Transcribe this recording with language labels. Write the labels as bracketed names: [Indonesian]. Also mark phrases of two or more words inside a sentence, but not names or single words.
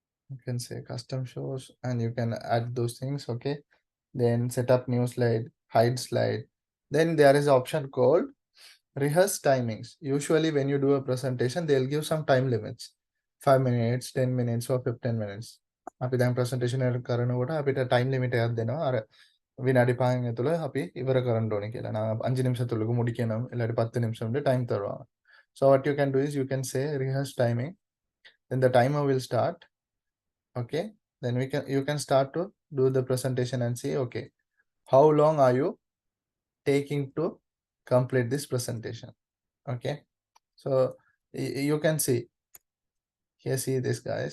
[English] You can say custom shows and you can add those things. Okay. Then set up new slide, hide slide. Then there is option called rehearse timings. Usually when you do a presentation, they'll give some time limits. 5 minutes, 10 minutes or 15 minutes. [Sinhala] අපි දැන් ප්‍රසන්ටේෂන් එක කරනකොට අපිට [English] time limit [Sinhala] එකක් දෙනවා. අර විනාඩි 5න් ඇතුළත අපි ඉවර කරන්න ඕනේ කියලා. [Tamil] නා 5 නිමිෂத்துக்கு முடிக்கணும் இல்லாட்டி 10 நிமிஷம் டைம் தருவாங்க. [English] So what you can do is you can say rehearse timing. Then the timer will start. Okay. Then you can start to do the presentation and see, okay, how long are you taking to complete this presentation? Okay. So you can see here, see this, guys.